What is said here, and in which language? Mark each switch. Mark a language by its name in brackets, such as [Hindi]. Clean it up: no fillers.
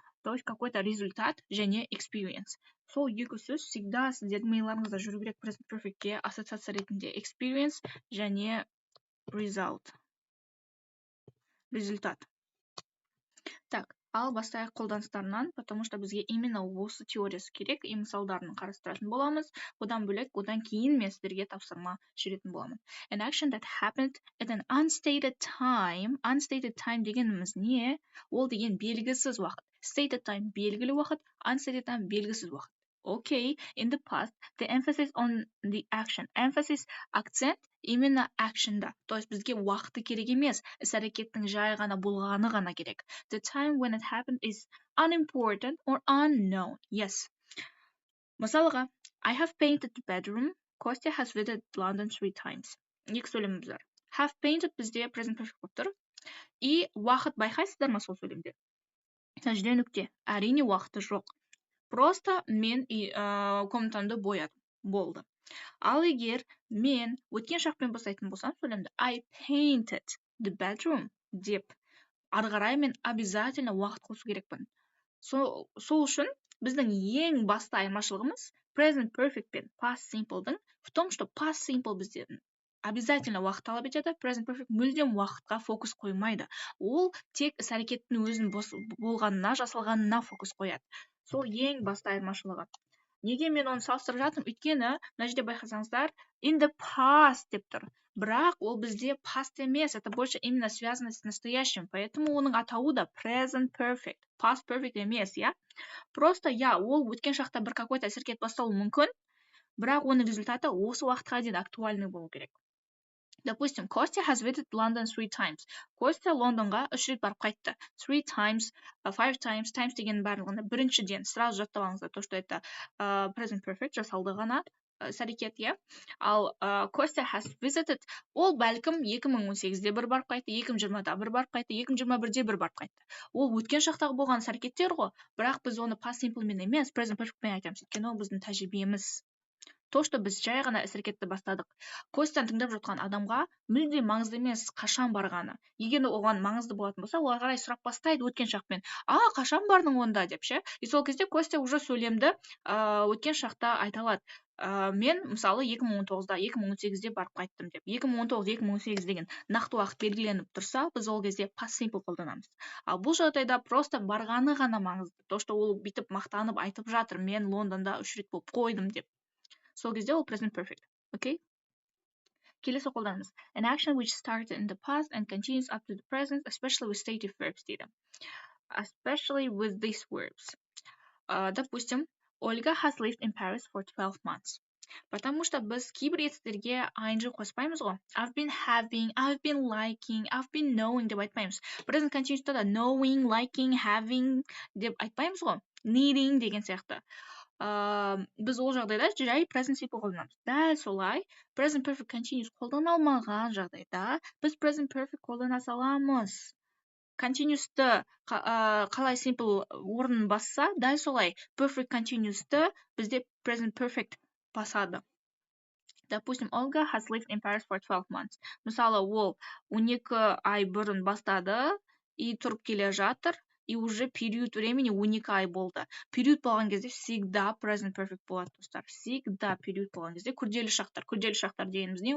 [Russian] То есть какой-то результат [Kazakh] және experience. Сол екі сөз всегда сіздердің миыңызда жүру керек present perfectке ассоциация ретінде experience және result. Результат. Так, ал бастайық қолданыстарынан, [Russian] потому что [Kazakh] бізге именно осы теориясы керек, и мысалдарын қарастыратын боламыз. Одан бөлек, одан кейін мен сіздерге тапсырма жіберетін боламын. [English] An action that happened at an unstated time. [Kazakh] Unstated time дегеніміз не? Ол деген белгісіз уақыт. Stated time белгілі уақыт, unstated time белгісіз уақыт. [English] Okay, in the past, the emphasis on the action. [Kazakh] Emphasis, акцент именно action'да. [Russian] То есть [Kazakh] бізге уақыты керек емес, іс-әрекеттің жай ғана болғаны ғана керек. [English] The time when it happened is unimportant or unknown. Yes. Мысалға, I have painted the bedroom. Kostya has visited London 3 times. [Kazakh] Екі сөйлеміміз бар. Have painted бізде present perfect болып тұр. И уақыт байқайсыздар ма сол сөйлемде? Жерде нүкте. Әрине уақыты жоқ. Просто мен комнатамды боядым. Болды. Ал егер мен өткен шақпен бастайтын болсам сөйлемді [English] I painted the bedroom [Kazakh] деп ары қарай мен обязательно уақыт қосу керекпін. Сол үшін біздің ең басты айырмашылығымыз present perfect пен past simple'дың [Russian] в том, что [Kazakh] past simple бізден обязательно уақыт талап етеді, present perfect мүлдем уақытқа фокус қоймайды. Ол тек іс-әрекеттің өзін болғанына, жасалғанына фокус қояды. Сол ең басты айырмашылығы. Неге мен оны салыстырып жатырмын? Өйткені, мына жерде байқасаңыздар, in the past деп тұр. Бірақ ол бізде past емес, [Russian] это больше именно связано с настоящим, поэтому [Kazakh] оның атауы да present perfect, past perfect емес, Просто, ол өткен шақта бір [Russian] какой-то [Kazakh] іс-әрекет басталуы мүмкін, бірақ оның результаты осы уақытқа дейін актуальный болу керек. Допустим, Kostya has visited London 3 times. Kostya Лондонға 3 рет барып қайтты. 3 times, 5 times, times деген барлығында біріншіден сразу жаттап алыңыздар, [Russian] то, что это [Kazakh] present perfect жасалды ғана іс-әрекет, Ал [English] Kostya has visited, [Kazakh] ол бәлкім 2018-де бір барып қайтты, 2020-да бір барып қайтты, 2021-де бір барып қайтты. Ол өткен шақтағы болған іс-әрекеттер ғой, бірақ біз оны past simple мен емес, present perfect пен айтамыз. Өйткені ол біздің тәжірибеміз. То, что біз жай ғана іс-әрекетті бастадық. Костяны тыңдап жатқан адамға мүлде маңызды емес қашан барғаны. Егер оған маңызды болатын болса, олар қарай сұрақ бастайды өткен шақпен. Қашан бардың онда деп ше. И сол кезде Костя уже сөйлемді өткен шақта айта алады. Мен мысалы 2019-да, 2018-де барып қайттым деп. 2019-2018 деген нақты уақыт белгіленіп тұрса, біз ол кезде past simple қолданамыз. Ал бұл жағдайда просто барғаны ғана маңызды. То, что ол бүйтіп мақтанып айтып жатыр, мен Лондонда 3 рет болып қойдым деп. Сол кезде ол present perfect. Okay? Келесі қолданымыз. [English] An action which started in the past and continues up to the present, especially with stative verbs дейді. Especially with these verbs. Допустим, Olga has lived in Paris for 12 months. [Kazakh] Потому что біз кейбір етістерге ing қоспаймыз ғой. [English] I've been having, I've been liking, I've been knowing деп айтпаймыз. [Kazakh] Present continuous'та да knowing, liking, having деп айтпаймыз ғой. Needing деген сияқты. Біз ол жағдайда жай present simple қолданамыз. Дәл солай, present perfect continuous қолдана алмаған жағдайда біз present perfect қолдана саламыз. Continuous'ты қалай simple орнын басса, дәл солай perfect continuous'ты бізде present perfect басады. [English] Допустим, Olga has lived in Paris for 12 months. [Kazakh] Мысалы, ол 12 ай бұрын бастады и тұрып келе жатыр, [Russian] и уже период времени [Kazakh] 12 ай болды. Период болған кезде всегда present perfect болады, достар. Всегда период болған кезде күрделі шақтар дегеніміз не?